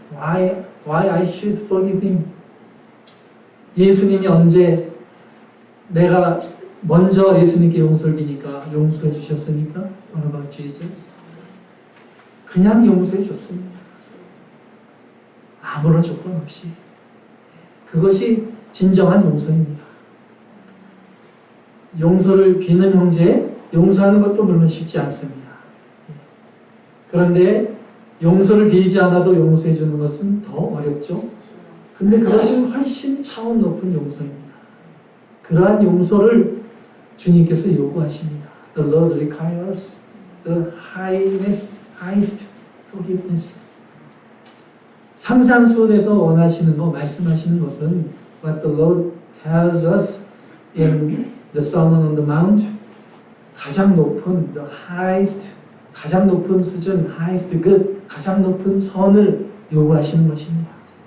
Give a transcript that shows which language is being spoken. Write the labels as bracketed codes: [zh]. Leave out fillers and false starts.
[en] Why I should forgive him? [ko] 예수님이 언제 내가 먼저 예수님께 용서를 비니까 용서해 주셨습니까? [en] What about Jesus? [ko] 그냥 용서해 줬습니다. 아무런 조건 없이. 그것이 진정한 용서입니다. 용서를 비는 형제, 용서하는 것도 물론 쉽지 않습니다. 그런데 용서를 빌지 않아도 용서해 주는 것은 더 어렵죠. 근데 그것은 훨씬 차원 높은 용서입니다. 그러한 용서를 주님께서 요구하십니다. [en] The Lord requires the highest forgiveness. [ko] 상상수훈에서 원하시는 거, 말씀하시는 것은 [en] what the Lord tells us in the Sermon on the Mount, [ko] 가장 높은 the highest, 가장 높은 수준, highest good, 가장 높은 선을 요구하시는 것입니다.